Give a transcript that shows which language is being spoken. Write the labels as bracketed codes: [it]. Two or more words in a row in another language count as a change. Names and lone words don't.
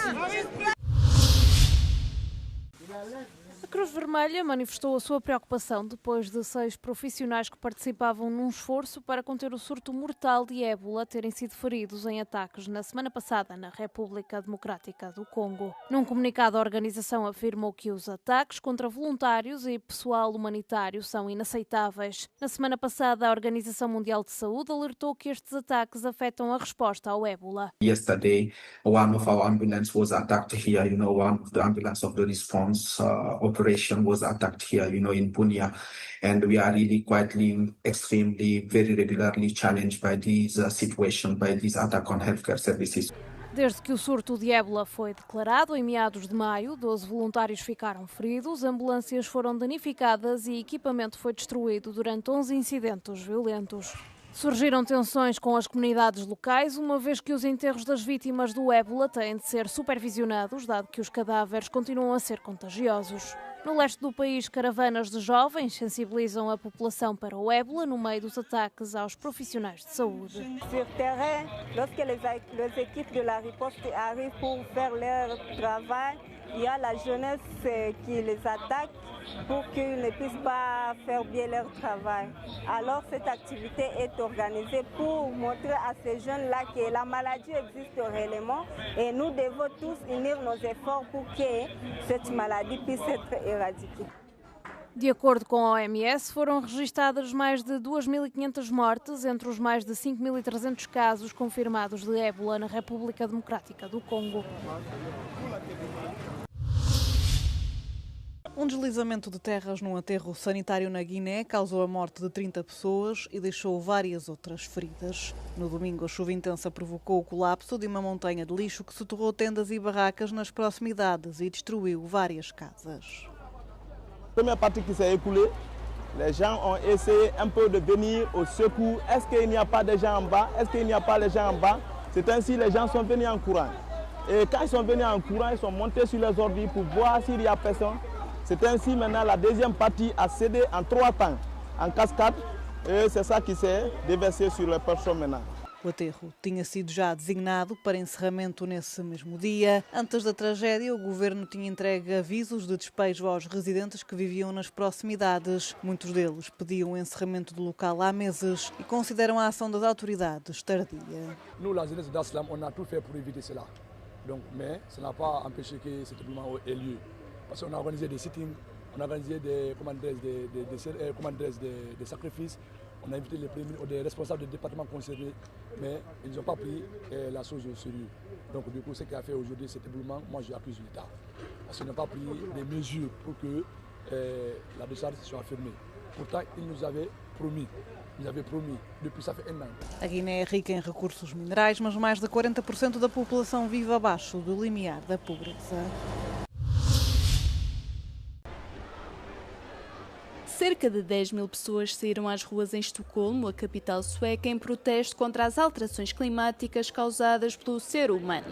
[pt] A Cruz Vermelha manifestou a sua preocupação depois de 6 profissionais que participavam num esforço para conter o surto mortal de ébola terem sido feridos em ataques na semana passada na República Democrática do Congo. Num comunicado, a organização afirmou que os ataques contra voluntários e pessoal humanitário são inaceitáveis. Na semana passada, a Organização Mundial de Saúde alertou que estes ataques afetam a resposta ao ébola. [en] Yesterday, one of our ambulance was attacked here. One of the ambulance of the response operation was attacked here, in Bunia, and we are really extremely, very regularly challenged by this situation, by this attack on healthcare services. [pt] Desde que o surto de ébola foi declarado em meados de maio, 12 voluntários ficaram feridos, ambulâncias foram danificadas e equipamento foi destruído durante 11 incidentes violentos. Surgiram tensões com as comunidades locais, uma vez que os enterros das vítimas do ébola têm de ser supervisionados, dado que os cadáveres continuam a ser contagiosos. No leste do país, caravanas de jovens sensibilizam a população para o ébola no meio dos ataques aos profissionais de saúde. [fr] Sur terrain, lorsque les équipes de la riposte arrivent pour faire leur travail, Il y a la jeunesse qui les attaque pour qu'ils ne puissent pas faire bien leur travail. Alors cette activité est organisée pour montrer à ces jeunes-là que la maladie existe réellement et nous devons tous unir nos efforts pour que cette maladie puisse être éradiquée. [pt] De acordo com a OMS, foram registadas mais de 2.500 mortes entre os mais de 5.300 casos confirmados de ébola na República Democrática do Congo. Um deslizamento de terras num aterro sanitário na Guiné causou a morte de 30 pessoas e deixou várias outras feridas. No domingo, a chuva intensa provocou o colapso de uma montanha de lixo que soterrou tendas e barracas nas proximidades e destruiu várias casas. [fr] Première partie qui s'est écoulée, les gens ont essayé un peu de venir au secours. Est-ce qu'il n'y a pas de gens en bas? Est-ce qu'il n'y a pas de gens en bas? C'est ainsi que les gens sont venus en courant. Et quand ils sont venus en courant, ils sont montés sur les ordi pour voir s'il y a personne. C'est ainsi maintenant la deuxième partie a cédé en 3 temps, en cascade. E c'est ça qui s'est déversé sur les personnes maintenant. [pt] O aterro tinha sido já designado para encerramento nesse mesmo dia. Antes da tragédia, o governo tinha entregue avisos de despejo aos residentes que viviam nas proximidades. Muitos deles pediam o encerramento do local há meses e consideram a ação das autoridades tardia. [fr] Nous, la jeunesse d'Aslam, on a tout fait pour éviter cela. Donc, mais ça n'a pas empêché que cet événement ait lieu. Parce qu'on a organisé des sittings, on a organisé des sacrifices. On a invité les responsables des départements concernés, mais ils n'ont pas pris la chose au sérieux. Donc du coup, ce qui a fait aujourd'hui cet éboulement, moi j'accuse l'État. Parce qu'ils n'ont pas pris des mesures pour que la décharge soit fermée. Pourtant, ils nous avaient promis. Depuis ça fait 1 an. [pt] A Guiné é rica em recursos minerais, mas mais de 40% da população vive abaixo do limiar da pobreza. Cerca de 10.000 pessoas saíram às ruas em Estocolmo, a capital sueca, em protesto contra as alterações climáticas causadas pelo ser humano.